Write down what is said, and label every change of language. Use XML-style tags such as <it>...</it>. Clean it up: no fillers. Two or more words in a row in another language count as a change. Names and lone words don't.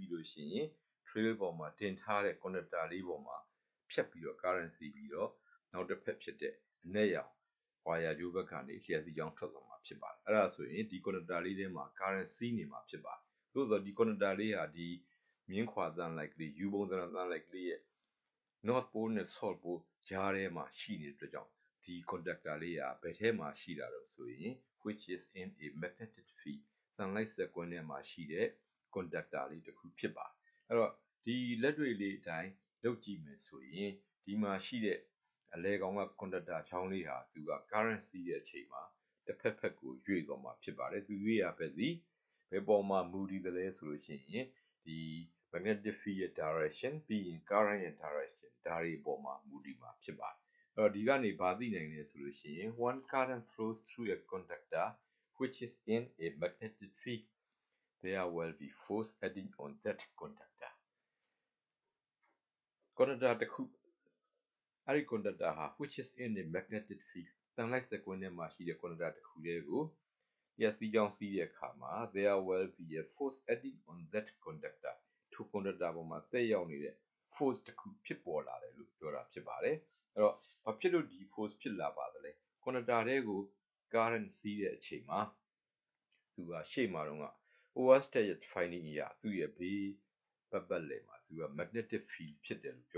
<my>ပြီးလို့ရှိရင် trail ပေါ်မှာတင်ထားတဲ့ conductor လေးပေါ်မှာဖြတ်ပြီးတော့ current စီးပြီးတော့နောက်တစ်ဖက်ဖြစ်တဲ့အနက်ရောင်ဝါယာကြိုးဘက်ကနေလျှက်စီးကြောင်းထွက်သွားမှာဖြစ်ပါတယ်အဲ့ဒါဆိုရင်ဒီ conductor လေးထဲမှာ current စီးနေမှာဖြစ်ပါတယ်သို့သော်ဒီ conductor လေးဟာဒီမြင်းခွာသံလိုက်ကလေး U ပုံစံသံလိုက်ကလေးရဲ့</my> <en>north pole</en> <my>နဲ့</my> <en>south pole</en> <my>ကြားထဲမှာရှိနေတဲ့အတွက်ကြောင့်ဒီ conductor လေးကဘယ်ထဲမှာရှိတာလို့ဆိုရင်</my> <en>which is in a magnetic field</en> <my>သံလိုက်စက်ကွင်းထဲမှာရှိတဲ့ conductor လေးတစ်ခုဖြစ်ပါတယ်အဲ့တော့ဒီလက်တွေ့လေးအတိုင်းလုပ်ကြည့်မယ် ဆိုရင်ဒီမှာရှိတဲ့အလဲကောင်က conductor ချောင်းလေးဟာသူက current စီးတဲ့အချိန်မှာတစ်ဖက်ဖက်ကိုရွေ့သွားမှာဖြစ်ပါတယ်သူရွေ့ရပဲဒီဘယ်ပေါ်မှာမူတည်တယ်လဲဆိုလို့ရှိရင်ဒီ</my> <en>magnetic field</en> <my>ရဲ့ direction ပြီးရင် current ရဲ့ direction ဒါတွေအပေါ်မှာမူတည်မှာဖြစ်ပါတယ်အဲ့တော့ဒီကနေဘာသိနိုင်လဲဆိုလို့ရှိရင်</my> <en>one current flows through a conductor which is in a magnetic field there will be force acting on that conductor</en> <my>တစ်ခုအဲ့ဒီ conductor ဟာ</my> <en>which is in a magnetic field</en> <my>သံလိုက်စက်ကွင်းထဲမှာရှိတဲ့ conductor တစ်ခုတည်း ကိုလျှက်စီးကြောင်းစီးတဲ့အခါမှာ</my> <en>there will be a force acting on that conductor</en> <my>ထို conductor ပေါ်မှာသက်ရောက်နေတဲ့ force တစ်ခုဖြစ်ပေါ်လာတယ်လို့ပြောတာဖြစ်ပါတယ်အဲ့တော့ဘာဖြစ်လို့ဒီ force ဖြစ်လာပါသလဲ conductor ထဲကို current စီးတဲ့အချိန်မှာသူကရှေ့မှာတော့က Oersted ရဲ့ finding အရသူ့ရဲ့ဘေးပတ်လည်မှာသူက</my> <en>magnetic field</en> <my>ဖြစ်တယ်လို့ပြော</my>